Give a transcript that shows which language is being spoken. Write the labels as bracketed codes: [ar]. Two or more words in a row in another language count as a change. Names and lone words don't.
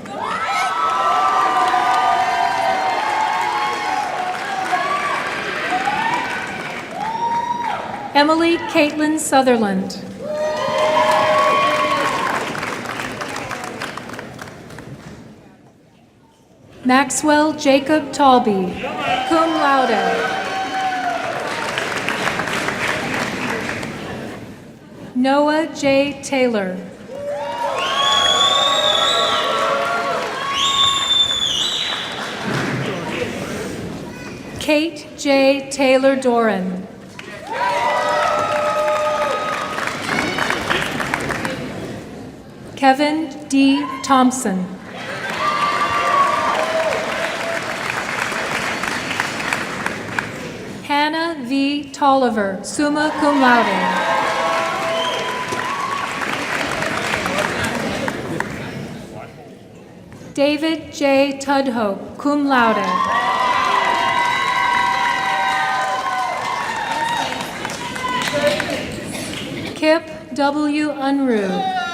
[en] Emily Caitlin Sutherland. Maxwell Jacob Talby, [la] cum laude. [en] Noah J. Taylor. Kate J. Taylor Doran. Kevin D. Thompson. Hannah V. Tolliver, [la] summa cum laude. [en] David J. Tudhope, [la] cum laude. [en] Kip W. Unruh.